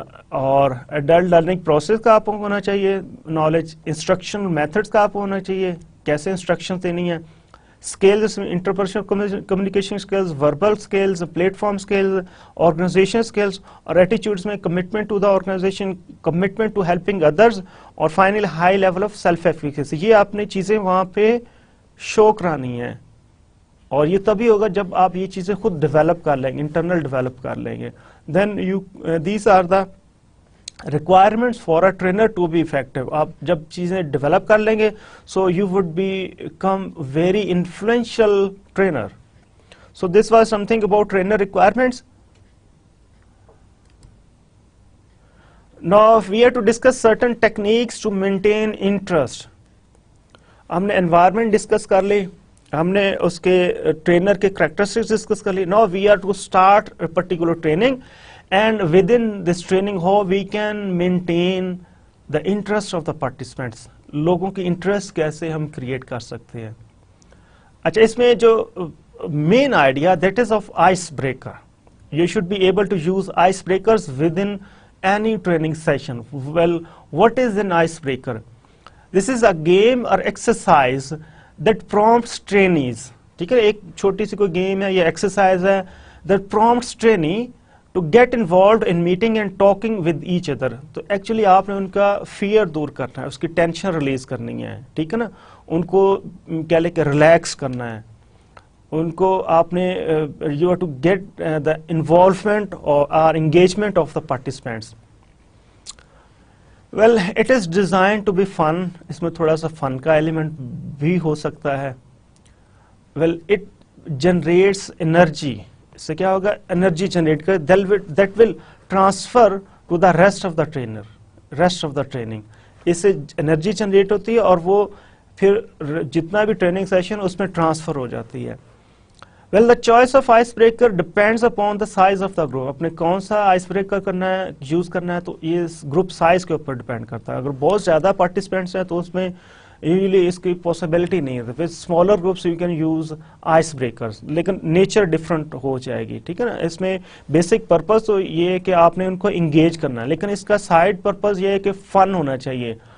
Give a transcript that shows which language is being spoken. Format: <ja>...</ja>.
<ur>اور adult learning process کا آپ کو ہونا چاہیے نالج, انسٹرکشن میتھڈس کا آپ کو ہونا چاہیے, کیسے انسٹرکشن دینی ہے, skills, interpersonal communication skills, verbal skills, plate form skills, organization skills, اور ایٹیچیوڈس میں</ur> <en>commitment to the organization, commitment to helping others,</en> <ur>اور final high level of self efficacy. یہ آپ نے چیزیں وہاں پہ شو کرانی ہیں, اور یہ تبھی ہوگا جب آپ یہ چیزیں خود ڈیولپ کر لیں گے, انٹرنل ڈیولپ کر لیں گے.</ur> <en>Then these are the requirements for a trainer to be effective.</en> <ur>آپ جب چیزیں ڈیولپ کر لیں گے,</ur> <en>So you would become very influential trainer. So this was something about trainer requirements. Now we have to discuss certain techniques to maintain interest.</en> <ur>ہم نے environment discuss کر لی, ہم نے اس کے ٹرینر کے کریکٹرسٹکس ڈسکس کر لی.</ur> <en>Now we are to start a particular training, and within this training how we can maintain the interest of the participants.</en> <ur>لوگوں کی انٹرسٹ کیسے ہم کریٹ کر سکتے ہیں. اچھا, اس میں جو main idea</ur> <en>that is of ice breaker. You should be able to use ice breakers within any training session. Well, what is an icebreaker? This is a game or exercise that prompts trainees.</en> <ur>ٹھیک ہے, ایک چھوٹی سی کوئی game ہے یا exercise ہے</ur> <en>that prompts trainee to get involved in meeting and talking with each other.</en> <ur>تو actually آپ نے ان کا فیئر دور کرنا ہے, اس کی ٹینشن ریلیز کرنی ہے, ٹھیک ہے نا, ان کو کیا لے کے ریلیکس کرنا ہے, ان کو آپ نے</ur> <en>You have to get the involvement اور engagement of the participants. Well it is design to be fun.</en> <ur>اس میں تھوڑا سا فن کا ایلیمنٹ بھی ہو سکتا ہے.</ur> <en>Well it generates energy.</en> <ur>اس سے کیا ہوگا,</ur> <en>Energy generate کر that will transfer to the rest of the trainer, rest of the training.</en> <ur>اس سے انرجی جنریٹ ہوتی ہے اور وہ پھر جتنا بھی ٹریننگ سیشن اس میں ٹرانسفر ہو جاتی ہے.</ur> <en>Well, the choice of ice breaker depends upon the size of the group.</en> <ur>اپنے کون سا آئس بریکر کرنا ہے, یوز کرنا ہے, تو یہ گروپ سائز کے اوپر ڈپینڈ کرتا ہے. اگر بہت زیادہ پارٹیسپینٹس ہیں تو اس میں یوزلی اس کی پاسبلٹی نہیں ہے.</ur> <en>with smaller groups you can use ice breakers,</en> <ur>لیکن نیچر ڈفرنٹ ہو جائے گی, ٹھیک ہے نا. اس میں بیسک پرپز تو یہ ہے کہ آپ نے ان کو انگیج کرنا ہے, لیکن اس کا سائڈ پرپز یہ ہے کہ فن ہونا چاہیے.</ur>